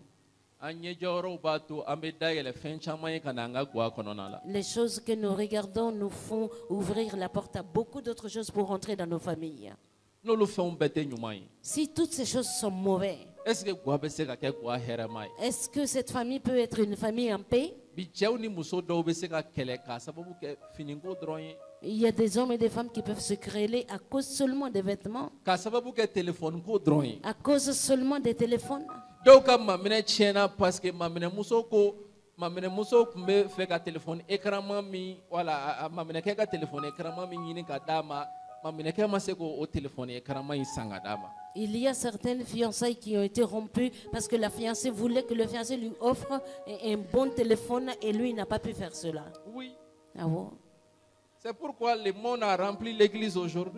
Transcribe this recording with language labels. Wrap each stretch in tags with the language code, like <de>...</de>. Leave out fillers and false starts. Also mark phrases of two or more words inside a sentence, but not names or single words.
<bm>an ɲɛ jɔyɔrɔw b'a to an bɛ dayɛlɛ fɛn caman ye ka na an ka guwa kɔnɔna la.</bm> <fr>Les choses que nous regardons nous font ouvrir la porte à beaucoup d'autres choses pour rentrer dans nos familles.</fr> <bm>n'olu fɛnw bɛɛ tɛ ɲuman ye.</bm> <fr>Si toutes ces choses sont mauvaises, est ce que</fr> <bm>guwa bɛ se ka kɛ guwa hɛrɛma ye.</bm> <fr>est-ce que cette famille peut être une famille en paix?</fr> <bm>bi cɛw ni muso dɔw bɛ se ka kɛlɛ k'a sababu kɛ finiko dɔrɔn ye.</bm> <fr>Il y a des hommes et des femmes qui peuvent se quereller à cause seulement des vêtements,</fr> <bm>k'a sababu kɛ telefɔni ko dɔrɔn ye.</bm> <fr>à cause seulement des téléphones.</fr> <bm>dɔw ka maminɛ tiɲɛna</bm> <fr>parce que</fr> <bm>maminɛmuso tun bɛ fɛ ka telefɔni écran min wala a maminɛkɛ ka telefɔni écran min ɲini ka d'a ma</bm> <fr>Il y a certaines fiançailles qui ont été rompues parce que la fiancée voulait que le fiancé lui offre un bon téléphone et lui n'a pas pu faire cela. Oui. Ah bon? C'est pourquoi le monde a rempli l'église aujourd'hui.</fr>